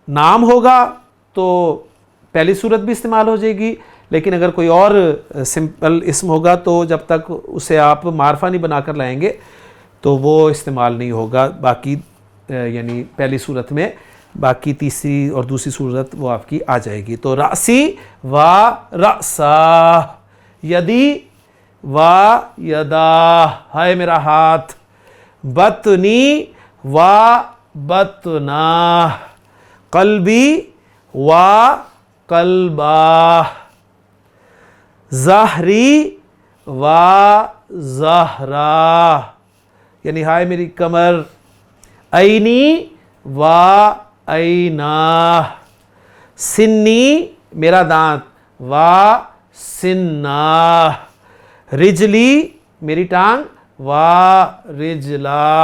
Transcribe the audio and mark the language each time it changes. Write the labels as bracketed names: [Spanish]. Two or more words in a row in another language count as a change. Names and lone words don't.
[Urdu] تو نام ہوگا تو پہلی صورت بھی استعمال ہو جائے گی، لیکن اگر کوئی اور سمپل اسم ہوگا تو جب تک اسے آپ معرفہ نہیں بنا کر لائیں گے تو وہ استعمال نہیں ہوگا باقی یعنی پہلی صورت میں، باقی تیسری اور دوسری صورت وہ آپ کی آ جائے گی. [Arabic] تو راسی و رأسا، یدی و یدا، [Urdu] ہے میرا ہاتھ، [Arabic] بطنی و بطنا، قلبی و قلبا، ظہری و ظہرا، [Urdu] یعنی ہائے میری کمر، [Arabic] عینی و عینا، [Urdu] سنی میرا دانت [Arabic] و سنا، [Urdu] رجلی میری ٹانگ [Arabic] و رجلا.